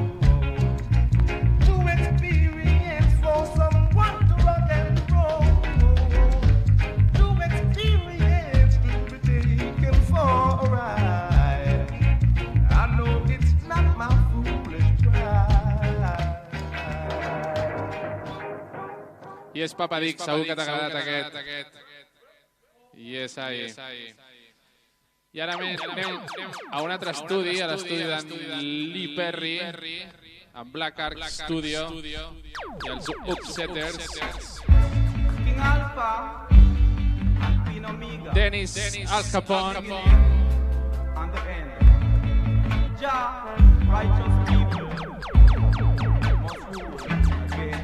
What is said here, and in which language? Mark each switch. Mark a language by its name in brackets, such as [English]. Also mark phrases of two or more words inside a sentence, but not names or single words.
[English] Too experienced for someone to rock and roll. Too experienced to be taken for a ride. I know it's not my foolish pride. [Catalan] I és Papa Dick, segur que t'ha agradat aquest. I és ahí. I ara anem a un altre estudi, a l'estudi d'en Lee Perry, amb Black Ark Studio i els Upsetters. [English] King Alpha and Queen Omega Dennis Al Capone. on the end. Jah, righteous people must rule again.